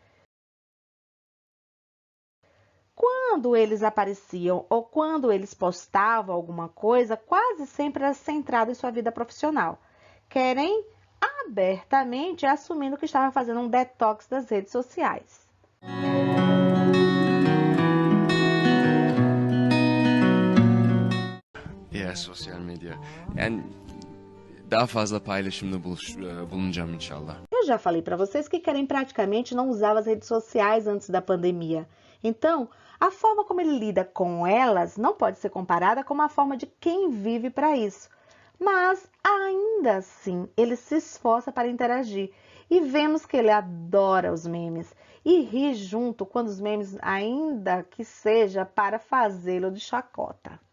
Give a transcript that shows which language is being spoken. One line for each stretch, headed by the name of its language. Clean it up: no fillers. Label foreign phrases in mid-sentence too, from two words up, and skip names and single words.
Portuguese: Quando eles apareciam ou quando eles postavam alguma coisa, quase sempre era centrado em sua vida profissional. Kerem abertamente assumindo que estava fazendo um detox das redes sociais.
Turkish: Sosyal medya. Yani daha fazla paylaşımda bulunacağım inşallah.
Portuguese: Eu já falei para vocês que Kerem praticamente não usava as redes sociais antes da pandemia. Então, a forma como ele lida com elas não pode ser comparada com a forma de quem vive para isso. Mas, ainda assim, ele se esforça para interagir. E vemos que ele adora os memes. E ri junto quando os memes, ainda que seja para fazê-lo de chacota.